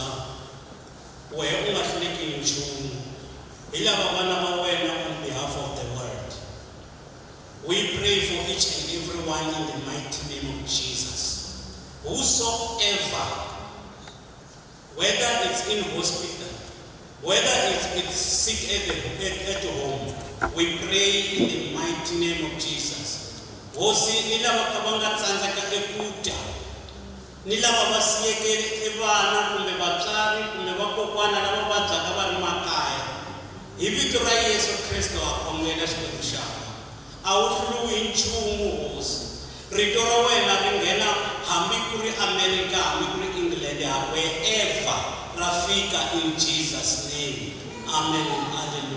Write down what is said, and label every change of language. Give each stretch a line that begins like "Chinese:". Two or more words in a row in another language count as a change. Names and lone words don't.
Tsonga: Wehe u nga hluleki hi nchumu. Hi lava vana va wena
English: on behalf of the world. We pray for each and every one in the mighty name of Jesus. Whosoever, whether it's in hospital, whether it's sick at home, we pray in the mighty name of Jesus.
Tsonga: Hosi ni lava ka va nga tsandzeka eku dya, ni lava va siyeke vana kumbe vatswari kumbe vakokwana lava vabyaka va ri makaya. Hi vito ra Yesu Kriste wa khongela Xikwembu xaka. A wu hluriwi hi nchumu hosi. Rito ra wena ri nghena hambi ku ri America, hambi ku ri England, wherever ra fika
English: in Jesus name.
Tsonga: Amen.